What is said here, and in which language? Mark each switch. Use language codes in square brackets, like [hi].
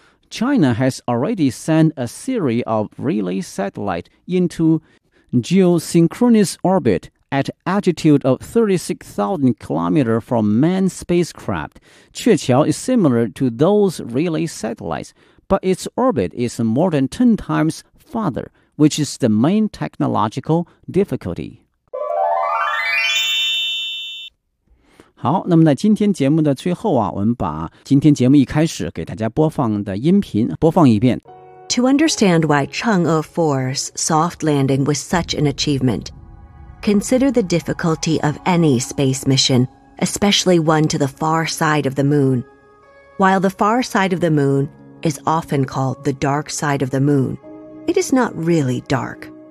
[en] China has already sent a series of relay satellites into geosynchronous orbit at altitude of 36,000 kilometers from manned spacecraft. 鹊桥 is similar to those relay satellites, but its orbit is more than 10 times farther, which is the main technological difficulty. [zh] 好，那么在今天节目的最后啊，我们把今天节目一开始给大家播放的音频播放一遍。 [en] To understand why Chang'e 4's soft landing was such an achievement, consider the difficulty of any space mission, especially one to the far side of the moon. While the far side of the moon is often called the dark side of the moon, it is not really dark.